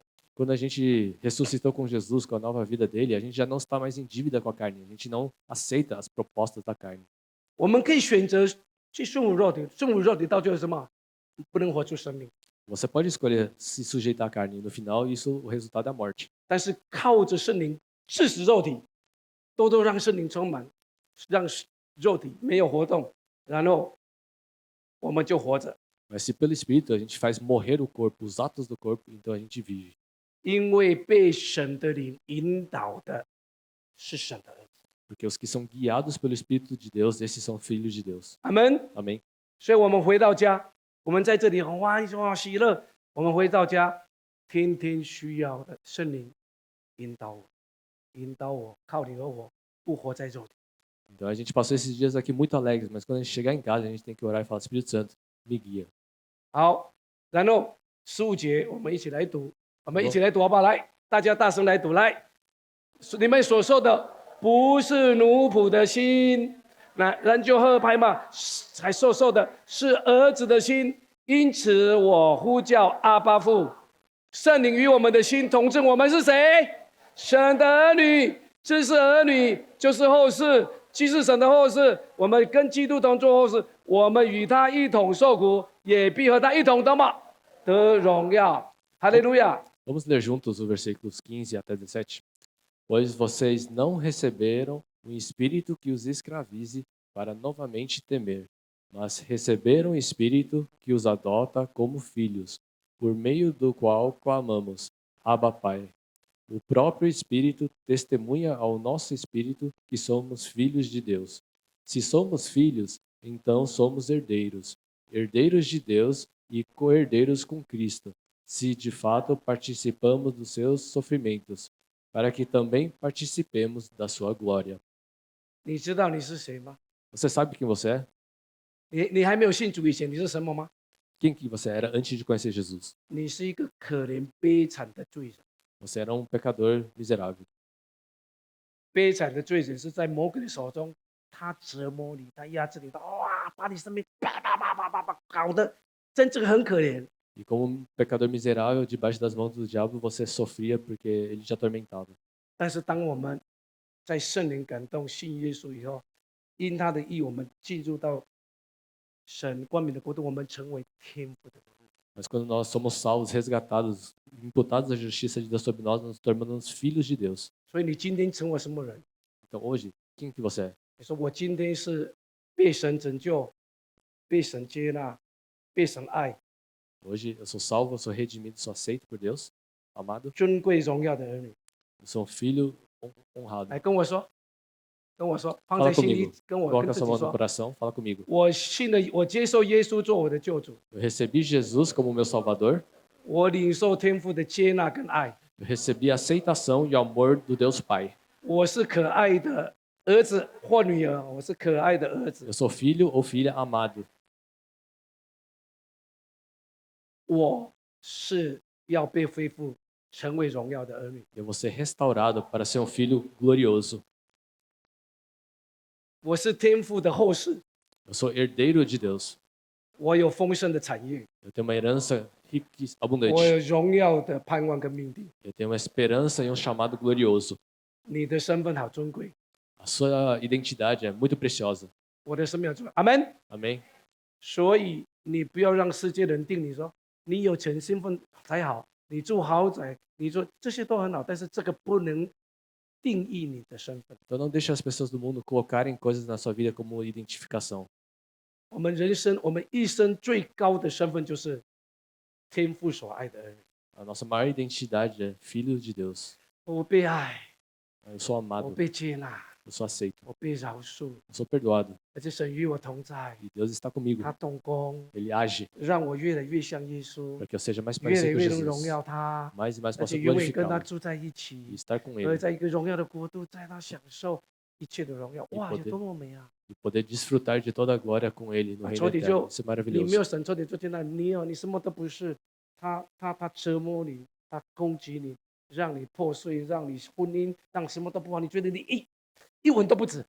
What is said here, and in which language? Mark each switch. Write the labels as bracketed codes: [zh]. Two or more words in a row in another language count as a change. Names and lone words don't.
[pt] Quando a gente ressuscitou com Jesus, com a nova vida dele, a gente já não está mais em dívida com a carne. A gente não aceita as propostas da carne. [zh] 我们可以选择去顺服肉体，顺服肉体到最后什么？不能活出生命。 [pt] Você pode escolher se sujeitar à carne. No final, isso o resultado é a morte. [zh] 但是靠着圣灵致死肉体，都让圣灵充满，让肉体没有活动，然后我们就活着。 [pt] Mas se pelo Espírito a gente faz morrer o corpo, os atos do corpo, então a gente vive. [zh] 因为被神的灵引导的是神的儿子。 [pt] Porque os que são guiados pelo Espírito de Deus, esses são filhos de Deus. [zh] 阿门。 [pt] Amém? [zh] 所以我们回到家，我们在这里很欢喜乐。我们回到家，天天需要的圣灵引导我，引导我，靠你和我不活在肉体。 [pt] Então a gente passou esses dias aqui muito alegres, mas quando a gente chegar em casa, a gente tem que orar e falar: Espírito Santo, me guia. [zh] 好，然后15节我们一起来读，我们一起来读好不好？来，大家大声来读，来，你们所受的不是奴仆的心，那人就合拍嘛，才受的是儿子的心，因此我呼叫阿爸父，圣灵与我们的心同证，我们是谁？神的儿女，这是儿女，就是后世。既是神的后世，我们跟基督同作后世，我们与他一同受苦，也必和他一同得荣耀。哈利路亚！ [pt] Vamos ler juntos os versículos 15 até 17. Pois vocês não receberam um espírito que os escravize para novamente temer, mas receberam um espírito que os adota como filhos, por meio do qual clamamos: Abba, Pai. O próprio Espírito testemunha ao nosso espírito que somos filhos de Deus. Se somos filhos, então somos herdeiros, herdeiros de Deus e co-herdeiros com Cristo, se de fato participamos dos seus sofrimentos, para que também participemos da sua glória. [zh] 你知道你是谁吗？ [pt] Você sabe quem você é? [zh] 你还没有信主以前，你是什么吗？ [pt] Quem que você era antes de conhecer Jesus? [zh] 你是一个可怜悲惨的罪人。 [pt] Você era um pecador miserável. [zh] 悲惨的罪人是在魔鬼的手中，他折磨你，他压制你，把你生命啪，搞得真正很可怜。 [pt] E como um pecador miserável, debaixo das mãos do diabo, você sofria porque ele te atormentava. [zh] 但是当我们在圣灵感动信耶稣以后，因他的义，我们进入到神光明的国度，我们成为天父的儿女。 [pt] Mas quando nós somos salvos, resgatados, imputados a justiça de Deus sobre nós, nos tornamos filhos de Deus. [zh] 所以你今天成为什么人？ [pt] Então hoje, quem que você é? [zh] 你说我今天是被神拯救、被神接纳、被神爱、 [pt] Hoje eu sou salvo, eu sou redimido, sou aceito por Deus, amado. [zh] 尊贵荣耀的儿女。 [pt] Eu sou um filho honrado. [zh] 来跟我说，放 [pt] Fala [zh] 在心里 [pt] comigo.， [zh] 跟 [pt] Coloca [zh] 自 [pt] sua [zh] 己 [pt] mão no [zh] 说， [pt] coração, fala comigo. [zh] 我接受耶稣做我的救主， [pt] Eu recebi Jesus como meu Salvador. [zh] 我领受天父的接纳跟爱， [pt] Eu recebi a aceitação e o amor do Deus Pai. [zh] 我是可爱的儿子或女儿，我是可爱的儿子 [pt] Eu，sou filho ou filha amado. [zh] 我是要被恢复成为荣耀的儿女， [pt] Eu vou ser restaurado para ser um filho glorioso. [zh] 我是天父的后世， [pt] Eu sou herdeiro de Deus. [zh] 我有丰盛的产业， [pt] Eu tenho uma herança rica e [zh] 我 [pt] abundante. [zh] 有荣耀的盼望跟命定。 [pt] Eu tenho uma esperança e um chamado glorioso. [zh] 你的身份好尊贵， [pt] A sua identidade é muito preciosa. [zh] 我的身份好尊贵。阿门。 [pt] Amém? [zh] 所以你不要让世界人定你说你有钱身份才好，你住豪宅，你说这些都很好，但是这个不能定义你的身份。 [pt] Então não deixe as pessoas do mundo colocarem coisas na sua vida como identificação. [zh] 我们人生，我们一生最高的身份就是天父所爱的儿女。 [pt] A nossa maior identidade é filho de Deus. [zh] 我被爱， [pt] Eu sou [zh] 我 [pt] amado, [zh] 被接纳， [pt] eu sou aceito, [zh] 我被饶恕， [pt] eu sou perdoado. [zh] 而且神与我同在， [pt] E Deus está comigo. [zh] 他动工， [pt] Ele age [zh] 让我越来越像耶稣 [pt] para，que eu seja mais [zh] 越来 [pt] parecido com [zh] 越能荣 [pt] Jesus. [zh] 耀他， [pt] Mais e mais [zh] 而 [pt] possa [zh] 且永远跟他 [pt] glorificá-lo [zh] 住在一 [pt] e [zh] 起， [pt] estar com [zh] 而 [pt] Ele [zh] 在一个荣耀的国度，在他享受一切的荣耀。哇，有 [pt] poder [zh] 多么美啊！ [pt] e poder desfrutar de toda a glória com Ele no reino [zh] 仇敌 [pt] eterno. [zh] 就 [pt] Isso é [zh] 你没 [pt] maravilhoso. [zh] 有神，仇敌就听到你什么都不是，他折磨你，他攻击你，让你破碎，让你婚姻，让什么都不好，你觉得你一文都不值。